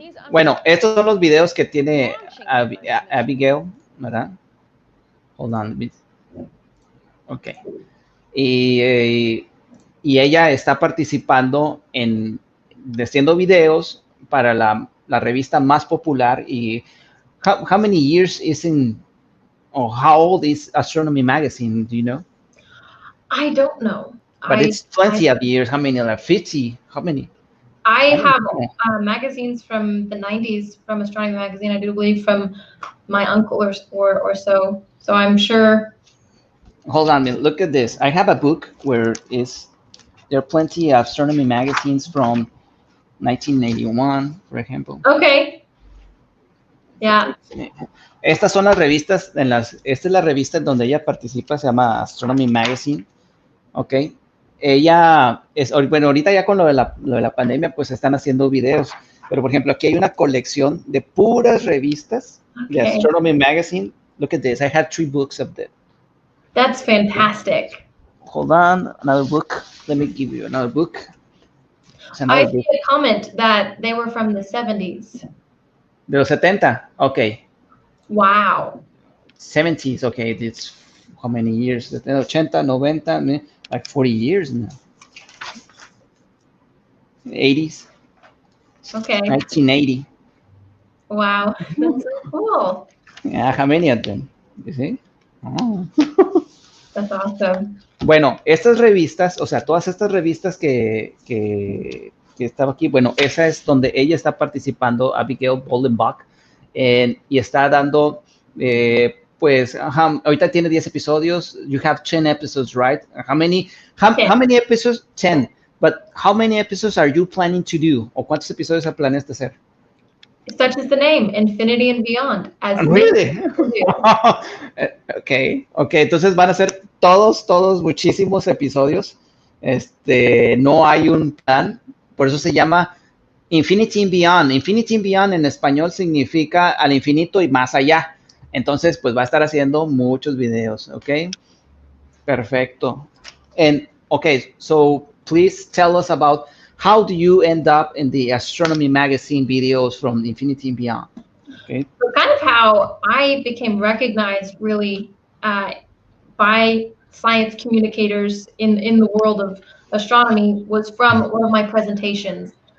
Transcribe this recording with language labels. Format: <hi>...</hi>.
<es>Bueno, estos son los videos que tiene Abigail, ¿verdad?</es> <en>Hold on.</en> <es>Ok. Y ella está participando haciendo videos para la revista más popular. Y</es> <en>how many years how old is Astronomy Magazine, do you know? I don't know. But it's 20 of years. How many? Like 50? How many? I have magazines from the 90s from Astronomy Magazine, I do believe, from my uncle or so. So I'm sure. Hold on a minute. Look at this. I have a book where there are plenty of Astronomy magazines from 1981, for example. Okay. Yeah.</en> <es>Estas son las revistas, esta es la revista en donde ella participa, se llama Astronomy Magazine. Ok. Ella bueno, ahorita ya con lo de la pandemia, pues están haciendo videos. Pero, por ejemplo, aquí hay una colección de puras revistas de Astronomy Magazine.</es> <en>Look at this. I have 3 books of them. That's fantastic. Hold on. Another book. Let me give you another book. I see a comment that they were from the 70s.</en> <es>De los 70, okay.</es> <en>Wow. 70s, okay. It's how many years? 80, 90, like 40 years now. 80s. Okay. 1980. Wow. That's so cool. Yeah, how many of them? You see? Oh. That's awesome.</en> <es>Bueno, estas revistas, o sea, todas estas revistas que estaba aquí, bueno, esa es donde ella está participando, Abigail Bollenbach, y está dando, pues, ahorita tiene 10 episodios.</es> <en>You have 10 episodes, right? How many episodes? 10. But how many episodes are you planning to do?</en> <es>¿O cuántos episodios planeas de hacer?</es> <en>Such is the name, Infinity and Beyond. As really?</en> <es>Okay, entonces van a ser todos muchísimos episodios. No hay un plan, por eso se llama Infinity and Beyond. Infinity and Beyond en español significa al infinito y más allá. Entonces, pues va a estar haciendo muchos videos, ¿ok? Perfecto.</es> <en>And, okay, so please tell us about how do you end up in the Astronomy Magazine videos from Infinity and Beyond? Okay. So kind of how I became recognized really by science communicators in the world of astronomy was from one of my presentations.</en>